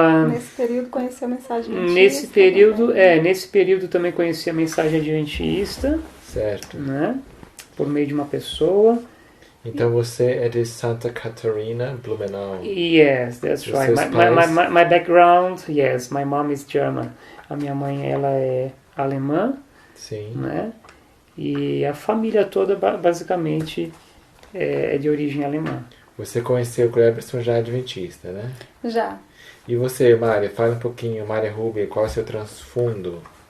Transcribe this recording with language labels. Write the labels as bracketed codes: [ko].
[pt] nesse período conheci a mensagem adventista. Nesse período também conheci a mensagem adventista, certo, né, por meio de uma pessoa. Então você é de Santa Catarina, Blumenau. [en] Yes, that's right. My background, yes, my mom is German. [pt] A minha mãe, ela é alemã. Sim. Né? E a família toda basicamente é de origem alemã. Você conheceu o Cleberson já adventista, né? Já. E você, Mária, fala um pouquinho, Maria Rúbia, qual é o seu transfundo?